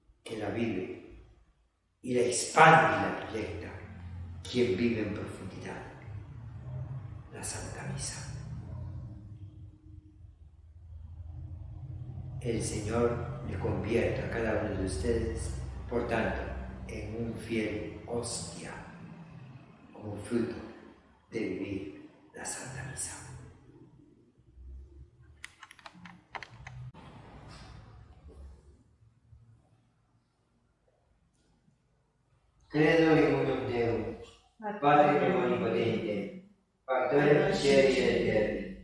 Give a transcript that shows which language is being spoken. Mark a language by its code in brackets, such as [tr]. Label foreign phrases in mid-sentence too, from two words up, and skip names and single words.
[es] que la vive y la expande y la proyecta quien vive en profundidad la Santa Misa. El Señor le convierta a cada uno de ustedes, por tanto, en un fiel hostia, como fruto de vivir la Santa Misa. [la] Credo in unum Deum, Patrem omnipotente, Factorem caeli et terra,